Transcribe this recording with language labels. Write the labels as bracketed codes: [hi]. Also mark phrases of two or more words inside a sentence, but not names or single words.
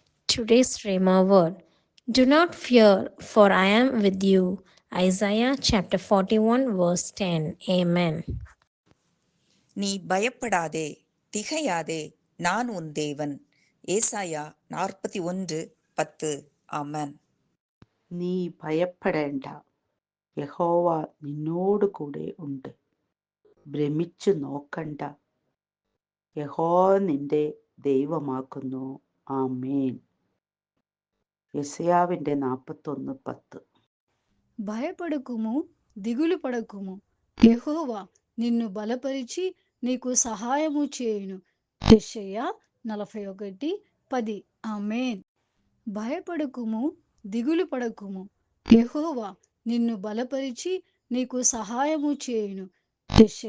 [en] Today's Rhema word. Do not fear, for I am with you. Isaiah chapter 41, verse 10. Amen. [ta] நீ பயப்படாதே, திகையாதே, நான் உன் தேவன். ஏசாயா 41:10. [te] ఆమెన్. [ml] നീ ഭയപ്പെടേണ്ട, യഹോവ നിന്നോട് കൂടെ ഉണ്ട്. ഭ്രമിച്ചു നോക്കണ്ട, യഹോവ നിന്റെ ദൈവമാകുന്നു. ആമേൻ. യെശയ്യാവിന്റെ 41:10. [te] భయపడకుము, దిగులు పడకుము, యెహోవా నిన్ను బలపరిచి నీకు సహాయము చేయును. యెషయా 41:10. ఆమేన్. భయపడకుము, దిగులు పడకుము, యెహోవా నిన్ను బలపరిచి నీకు సహాయము చేయును.